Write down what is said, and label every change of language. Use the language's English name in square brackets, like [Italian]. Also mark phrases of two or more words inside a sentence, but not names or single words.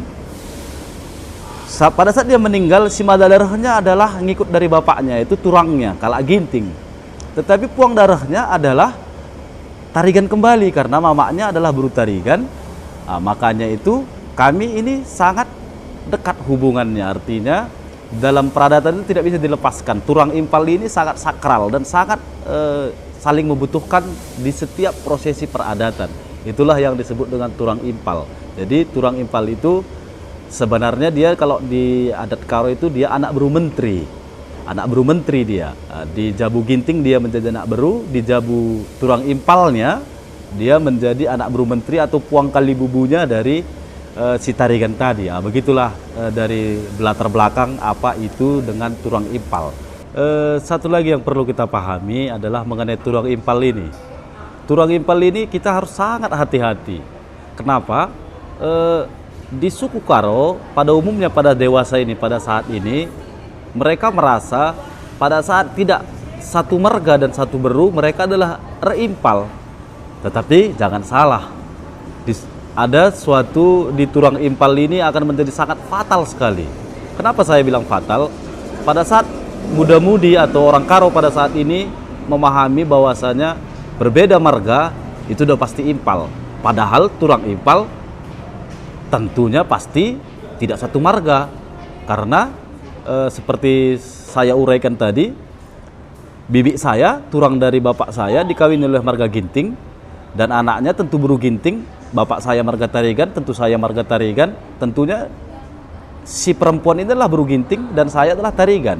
[Indonesian] Pada saat dia meninggal, si mada darahnya adalah ngikut dari bapaknya, itu turangnya, Kalak Ginting. Tetapi puang darahnya adalah Tarigan kembali, karena mamanya adalah Buru Tarigan. Nah, makanya itu kami ini sangat dekat hubungannya, artinya dalam peradatan itu tidak bisa dilepaskan. [Batak Karo] Turang impal [Indonesian] ini sangat sakral dan sangat saling membutuhkan di setiap prosesi peradatan. Itulah yang disebut dengan [Batak Karo] turang impal. [Indonesian] Jadi [Batak Karo] turang impal [Indonesian] itu sebenarnya dia kalau di adat Karo itu dia [Batak Karo] anak beru menteri. Anak beru menteri [Indonesian] dia. Di Jabu Ginting dia menjadi [Batak Karo] anak beru, [Indonesian] di Jabu [Batak Karo] turang impalnya [Indonesian] dia menjadi [Batak Karo] anak beru menteri [Indonesian] atau [Batak Karo] puang kali bubunya [Indonesian] dari si Tarigan tadi. Begitulah dari latar belakang apa itu dengan [Batak Karo] turang impal. [Indonesian] Satu lagi yang perlu kita pahami adalah mengenai [Batak Karo] turang impal [Indonesian] ini. [Batak Karo] Turang impal [Indonesian] ini kita harus sangat hati-hati. Kenapa? Di suku Karo pada umumnya pada dewasa ini, pada saat ini mereka merasa pada saat tidak satu marga dan satu beru mereka adalah reimpal. Tetapi jangan salah, ada suatu di [Batak Karo] turang impal [Indonesian] ini akan menjadi sangat fatal sekali. Kenapa saya bilang fatal? Pada saat muda-mudi atau orang Karo pada saat ini memahami bahwasanya berbeda marga itu udah pasti impal. Padahal [Batak Karo] turang impal [Indonesian] tentunya pasti tidak satu marga. Karena seperti saya uraikan tadi, bibi saya, turang dari bapak saya dikawin oleh marga Ginting, dan anaknya tentu Buru Ginting. Bapak saya marga Tarigan, tentu saya marga Tarigan. Tentunya si perempuan ini adalah Buru Ginting dan saya adalah Tarigan.